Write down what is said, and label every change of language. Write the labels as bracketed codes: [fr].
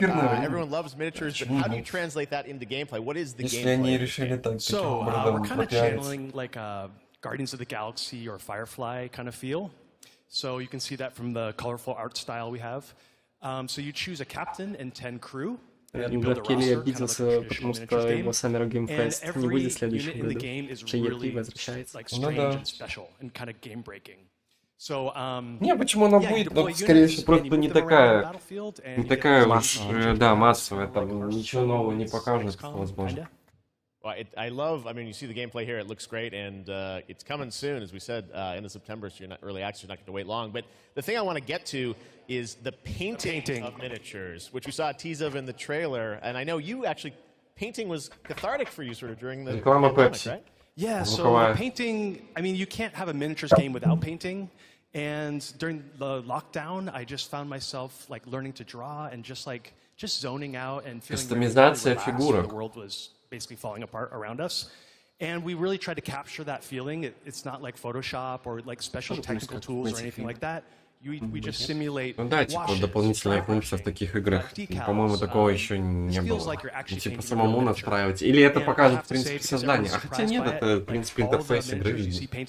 [en] Everyone loves miniatures, but how do you translate that into gameplay? What is the gameplay? So we're kind of channeling like a Guardians of the Galaxy or Firefly kind of feel. So you can see that from the colorful art style we have. So you choose a captain and 10 crew. [ru] Джефф Кили обиделся, потому что его Summer Game Fest не будет в следующем году. Что E3 возвращается. [en] Like strange and special and kind of game breaking. [ru] Не, почему она будет, но, скорее всего, просто не такая уж, да, массовая, там ничего нового не покажут, возможно. [en] Well, I mean, you see the gameplay here, it looks great, and it's coming soon, as we said, in the September, so you're not early access, you're not going to wait long. But the thing I want to get to is the painting of miniatures, which we saw a tease of in the trailer, and I know you actually, painting was cathartic for you sort of during the pandemic, right? Yeah, so painting, I mean, you can't have a miniatures game without painting. And during the lockdown, I just found myself like learning to draw and just zoning out and feeling [ru] Кастомизация фигурок. [en] the world was basically falling apart around us. And we really tried to capture that feeling. It's not like Photoshop or like special technical tools or anything like that. We just simulate. [ru] Ну да, типа дополнительная функция в таких играх. По-моему, такого еще не было. Типа самому настраивать. Или это показывает, в принципе, создание. А хотя нет, это, в принципе, интерфейс игры видно.